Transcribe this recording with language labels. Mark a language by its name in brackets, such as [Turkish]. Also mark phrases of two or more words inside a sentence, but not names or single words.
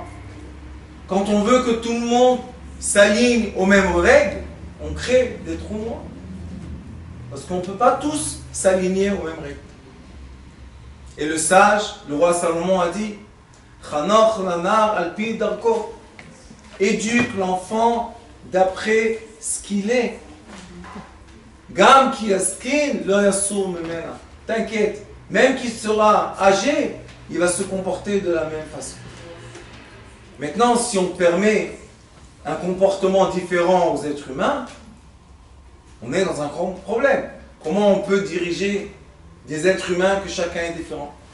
[French] Quand on veut que tout le monde s'aligne aux mêmes règles, on crée des trous noirs. Parce qu'on ne peut pas tous s'aligner aux mêmes règles. Et le sage, le roi Salomon a dit [Hebrew] חנוך לנער על פי דרכו. [French] Éduque l'enfant d'après ce qu'il est. [Hebrew] גם כי יזקין לא יסור ממנה. [French] T'inquiète, même qu'il sera âgé, il va se comporter de la même façon. Maintenant, si on permet un comportement différent aux êtres humains, on est dans un grand problème. Comment on peut diriger des êtres humains que chacun est différent?